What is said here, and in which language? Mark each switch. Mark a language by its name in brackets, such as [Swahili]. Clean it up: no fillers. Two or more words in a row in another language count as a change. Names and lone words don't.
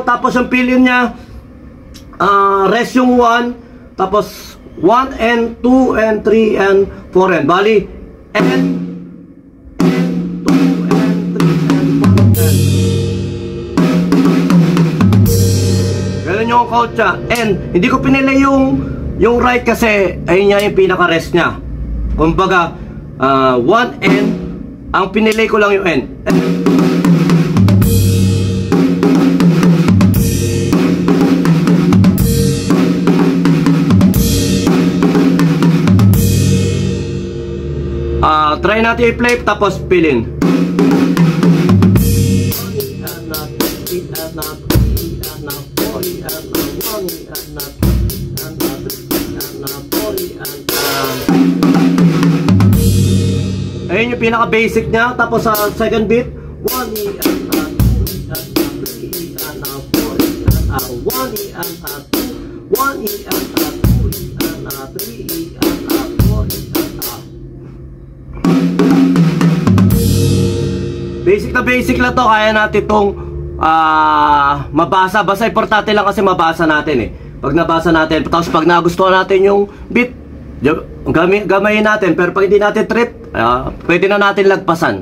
[Filipino] Tapos yung pillion niya, rest yung 1, tapos [English] 1 and 2 and 3 and 4 and [Filipino] bali [English] N 2 and 3 and 4 and [Filipino] ganun yung count siya. N, hindi ko pinili yung right kasi ayun niya yung pinaka rest niya. Kumbaga 1 N, ang pinili ko lang yung N. Try natin i-play tapos [English] fill in. [Filipino] Ayun yung pinaka basic niya. Tapos sa [English] second beat 1E and 2E and 3E and 4E and 1E and 2 1E and 2E and 3E and 4E and [Filipino] basic na basic lang to. Kaya natin itong mabasa. Basta importante lang kasi mabasa natin eh. Pag nabasa natin, tapos pag nagustuhan natin yung beat, gamayin natin. Pero pag hindi natin trip, pwede na natin lagpasan.